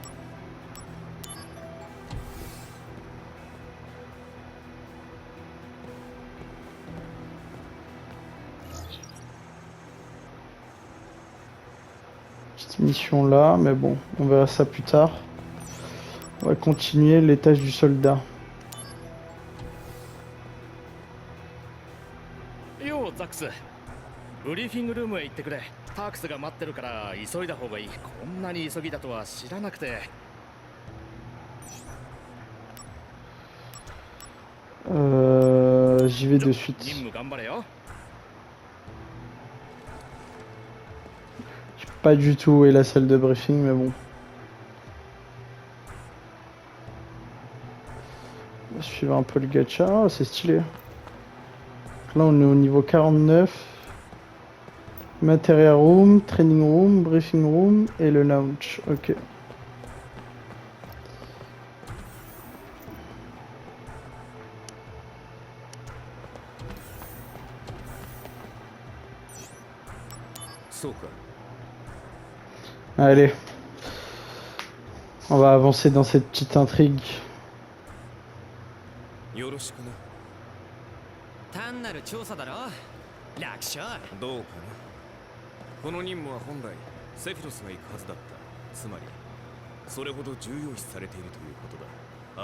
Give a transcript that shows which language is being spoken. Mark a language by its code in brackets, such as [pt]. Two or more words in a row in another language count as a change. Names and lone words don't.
[fr] Petite mission là, mais bon, on verra ça plus tard. On va continuer l'étage du soldat. [ja] Yo, Zax. ブリーフィングルームへ行ってくれ。タークスが待ってるから急いだ方がいい。こんなに急ぎだとは知らなくて。 [fr] J'y vais de suite. [ja] 任務頑張れよ。 [fr] Je sais pas du tout où est la salle de briefing, mais bon. On va suivre un peu le gacha. Oh, c'est stylé. Là, on est au niveau 49. [en] Material room, training room, briefing room [fr] et le lounge. Ok. Allez. On va avancer dans cette petite intrigue. [ja] よろしくな。単なる調査だろ。楽勝。どうかな。この任務は本来セフィロスが行くはずだった。つまりそれほど重要視されているということだ。